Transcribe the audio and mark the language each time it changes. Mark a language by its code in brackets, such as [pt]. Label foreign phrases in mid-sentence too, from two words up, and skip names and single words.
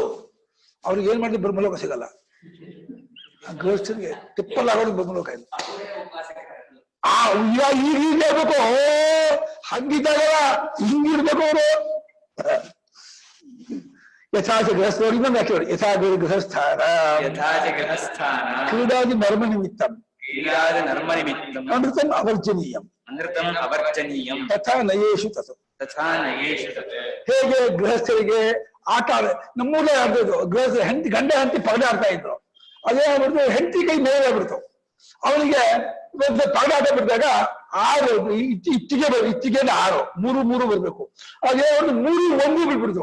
[kn] ಅವ್ರಿಗೆ ಏನ್ ಮಾಡಿದ್ರೆ ಬ್ರಹ್ಮಲೋಕ ಸಿಗಲ್ಲ. ಆ ಗೃಹಸ್ಥರಿಗೆ ತಿಪ್ಪಲ್ ಆಗೋದು ಬ್ರಹ್ಮಲೋಕ ಇಲ್ಲ. ಈಗ ಇರ್ಬೇಕು, ಹಂಗಿದ್ದಾಗ ಹಿಂಗಿರ್ಬೇಕು ಅವರು. [sa] ಯಥಾಚ [kn] ಗೃಹಸ್ಥರು ಇನ್ನೊಂದು ಹಾಕಿ [sa] ಯಥಾ ಗೃಹಸ್ಥಾನ ಕ್ರೀಡಾದಿ ನರ್ಮ ನಿಮಿತ್ತಂ ನರ್ಮ ನಿಮಿತ್ತಂ ಅನೃತಂ ಅವರ್ಜನೀಯಂ ಅನೃತಂ ಅವರ್ಜನೀಯಂ ತಥಾ ನಯೇಷು ತತ್ ತಥಾ ನಯೇಷು ತತ್. [kn] ಹೇಗೆ ಗೃಹಸ್ಥರಿಗೆ ಆಟ ನಮ್ಮೂರೇ ಆಡ್ಬೋದು. ಗೃಹಸ್ಥ ಹೆಂಡತಿ ಗಂಡ ಹೆಂಡತಿ ಪಗಡೆ ಆಡ್ತಾ ಇದ್ರು. ಅದೇ ಆಗ್ಬಿಡ್ತು, ಹೆಂಡತಿ ಕೈ ಮೇಲೆ ಆಗ್ಬಿಡ್ತು. ಅವನಿಗೆ ಪಗಡೆ ಆಟ ಬಿಡಿದಾಗ 6 ಇಚ್ಚಿಗೆ 6 3 ಬರ್ಬೇಕು. ಅದೇ ಅವ್ರು 3 1 ಬಿಟ್ಬಿಡ್ತು.